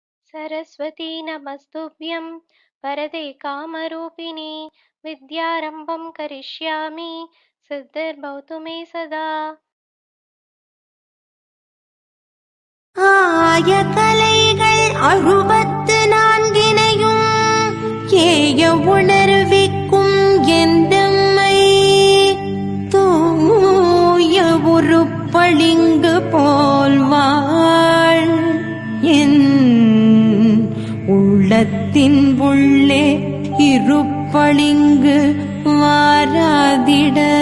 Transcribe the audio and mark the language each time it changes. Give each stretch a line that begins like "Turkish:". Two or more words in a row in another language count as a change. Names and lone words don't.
Sanskrit: सरस्वती नमस्तुभ्यं वरदे कामरूपिणी विद्यारम्भं करिष्यामि सिद्धिर्भवतु मे सदा.
Tamil: ஆய கலைகள் 64 ஏய உணர்விக்கும் எந்தம்மை தூய உருப்பளிங்கு போல்வாள் என் உள்ளத்தின் உள்ளே இருப்பளிங்கு வாராதிட